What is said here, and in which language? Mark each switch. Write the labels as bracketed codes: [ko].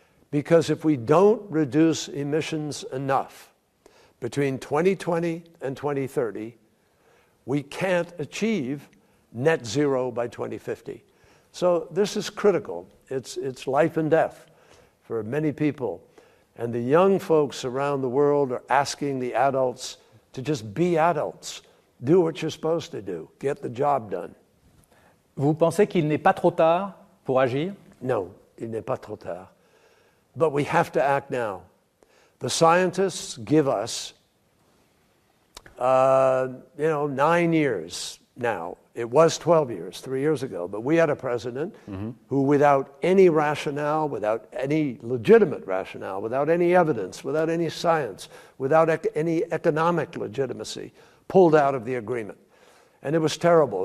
[en] Because if we don't reduce emissions enough between 2020 and 2030, we can't achieve net zero by 2050. So this is critical. It's life and death for many people. And the young folks around the world are asking the adults to just be adults. Do what you're supposed to do. Get the job done. [fr] Vous pensez qu'il n'est pas trop tard pour agir? [en] No, [fr] il n'est pas trop tard. [en] But we have to act now. The scientists give us, 9 years now. It was 12 years, 3 years ago, but we had a president who, without any rationale, without any legitimate rationale, without any evidence, without any science, without any economic legitimacy, pulled out of the agreement. And it was terrible.